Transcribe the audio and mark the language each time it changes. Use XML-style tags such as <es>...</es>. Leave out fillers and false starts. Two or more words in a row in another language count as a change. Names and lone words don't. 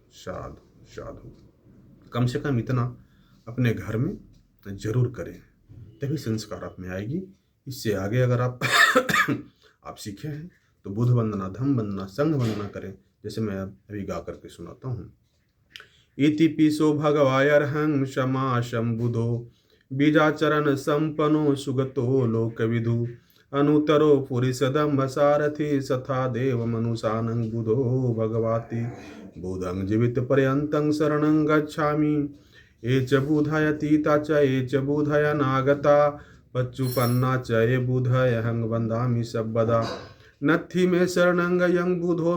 <pi>साधु साधु साधु।</pi> <hi>कम से कम इतना अपने घर में जरूर करें, तभी संस्कार आप में आएगी। इससे आगे अगर आप आप सीखे हैं तो बुध वंदना, धम वंदना, संघ वंदना करें, जैसे मैं अभी गा करके सुनाता हूँ।</hi> <pi>इति पिसो भगवायर्हं क्षमाशं बुधो बीजाचरण संपन्नो सुगतो लोकविदु अनुतरो पुरिसदम्भ सारथि सथा देव मनुषानं बुधो भगवाति बुधं जीवित पर्यन्तं शरणं गच्छामि ये च बुधायतीता च ये च बुधय नागता पच्चुपन्ना च ये बुधयहं वन्दामि सर्वदा नत्थि मे शरणं यं बुधो</pi>